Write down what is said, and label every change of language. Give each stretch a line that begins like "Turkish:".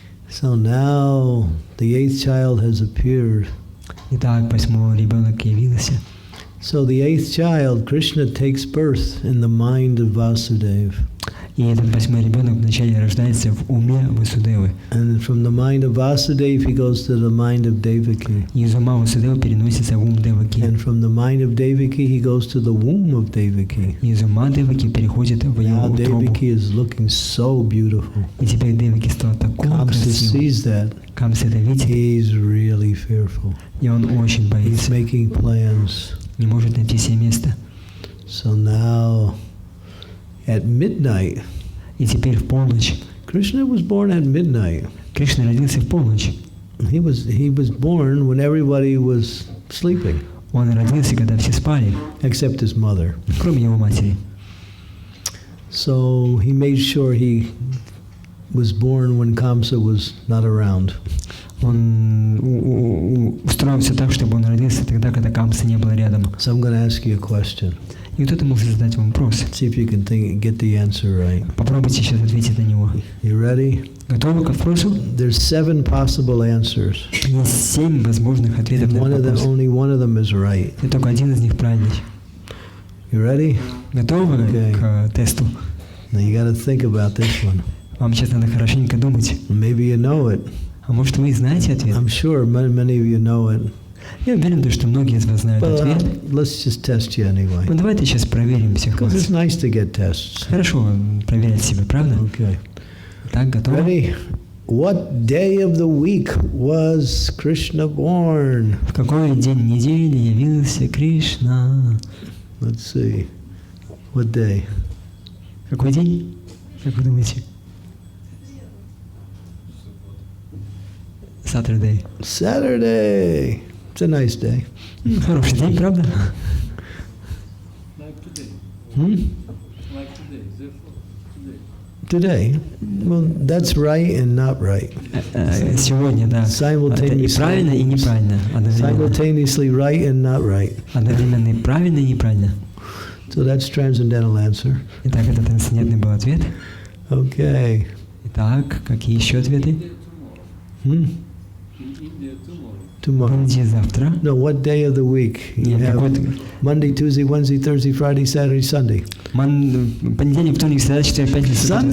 English: So now the 8th child has appeared.
Russian: Итак, 8-й ребенок явился.
English: So the 8th child, Krishna takes birth in the mind of Vasudeva.
Russian: И этот 8-й ребенок вначале рождается в уме Васудевы.
English: And from the mind of Vasudeva, he goes to the mind of Devaki.
Russian: И из ума Васудевы переносится в ум Деваки.
English: And from the mind of Devaki, he goes to the womb of Devaki.
Russian: Из ума Деваки переходит в ее
English: Now
Russian: утробу.
English: Devaki is looking so beautiful.
Russian: И теперь Деваки стала такой
English: Kamsa
Russian: красивой.
English: sees that.
Russian: Камса это видит,
English: He's really fearful.
Russian: и он очень
English: He's
Russian: боится.
English: making plans.
Russian: Не может найти себе места.
English: So now, at midnight,
Russian: И теперь в полночь.
English: Krishna was born at midnight.
Russian: Кришна родился в полночь.
English: He was born when everybody was sleeping,
Russian: Он родился, когда все спали,
English: except his mother.
Russian: кроме его матери.
English: So he made sure he was born when Kamsa was not around.
Russian: Он устроил все так, чтобы он родился тогда, когда Камса не было рядом.
English: So I'm going to ask you a question.
Russian: И кто-то может задать вам вопрос.
English: See if you can get the answer right.
Russian: Попробуйте сейчас ответить на него.
English: You ready?
Russian: Готовы к вопросу?
English: There's 7 possible answers.
Russian: Есть 7 возможных ответов
English: And
Russian: на этот вопрос.
English: only one of them is right.
Russian: И только один из них правильный.
English: You ready?
Russian: Готовы к тесту?
English: Now you got to think about this one.
Russian: Вам сейчас надо хорошенько думать.
English: Maybe you know it.
Russian: А может вы знаете ответ?
English: I'm sure many of you know it.
Russian: Я уверен, что многие из вас знают
English: But
Russian: ответ.
English: let's just test you anyway.
Russian: Ну давайте сейчас проверим всех
English: Because it's nice to get tests.
Russian: Хорошо проверять себя, правда?
English: Okay.
Russian: Так, готовы?
English: Ready? What day of the week was Krishna born?
Russian: В какой день недели явился Кришна?
English: Let's see. What day?
Russian: Какой день? Как вы думаете?
English: Saturday. Saturday. It's a nice day.
Russian: Хороший день, правда?
English: Like today. Hmm? Like today. Therefore, Today. today. Well, that's right and not right.
Russian: Сегодня, да. Это и правильно, и неправильно. Одновременно.
English: Simultaneously right and not right.
Russian: Одновременно и правильно, и неправильно.
English: So that's transcendental answer.
Russian: Итак, это трансцендентный был ответ.
English: Okay.
Russian: Итак, какие еще ответы? Hmm?
English: In India, tomorrow.
Russian: В
English: Tomorrow.
Russian: Индии завтра.
English: No, what day of the week? You
Russian: Нет,
English: have
Russian: какой-то...
English: Monday, Tuesday, Wednesday, Thursday, Friday, Saturday, Sunday.
Russian: Понедельник, вторник, среда, четверг, пятница, суббота,